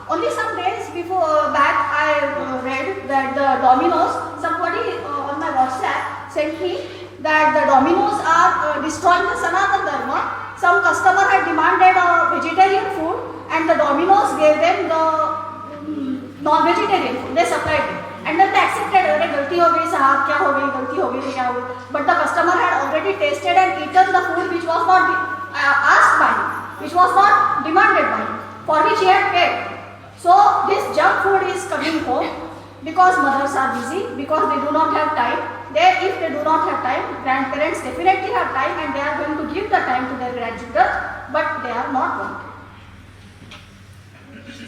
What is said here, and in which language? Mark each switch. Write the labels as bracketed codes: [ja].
[en] Only some days back I read that the Domino's, somebody on my WhatsApp sent me that the Domino's are destroying the Sanatan Dharma. Some customer had demanded a vegetarian food and the Domino's gave them the non-vegetarian food. They supplied it. And then they accepted, [hi] अरे गलती हो गई साहब, क्या हो गई, गलती हो गई, क्या हो गई. [en] But the customer had already tasted and eaten the food which was not asked by him, which was not demanded by him, for which he had paid. So this junk food is coming home because mothers are busy, because they do not have time. If they do not have time, grandparents definitely have time and they are going to give the time to their grandchildren, but they are not going to.